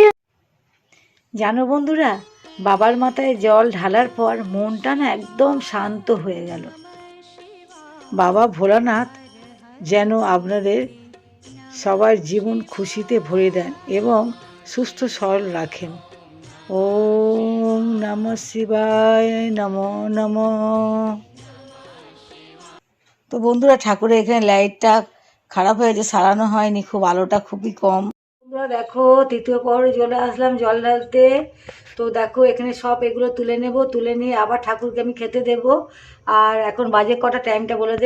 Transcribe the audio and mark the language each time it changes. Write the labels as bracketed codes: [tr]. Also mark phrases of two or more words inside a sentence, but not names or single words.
[bn] জানো বন্ধুরা, বাবার মাথায় জল ঢালার পর মনটা না একদম শান্ত হয়ে গেল। বাবা ভোলানাথ যেন আপনাদের সবার জীবন খুশিতে ভরে দেন এবং সুস্থ সরল রাখেন। [sa] ওম নমঃ শিবায়, নমো নমঃ। [bn] তো বন্ধুরা, ঠাকুরের এখানে লাইটটা খারাপ হয়েছে, সারানো হয়নি, খুব আলোটা খুবই কম। বন্ধুরা দেখো তৃতীয় প্রহরে চলে আসলাম জল ঢালতে। তো দেখো এখানে সব এগুলো তুলে নেব, তুলে নিয়ে আবার ঠাকুরকে আমি খেতে দেব। আর এখন বাজে কটা, টাইমটা বলে দে।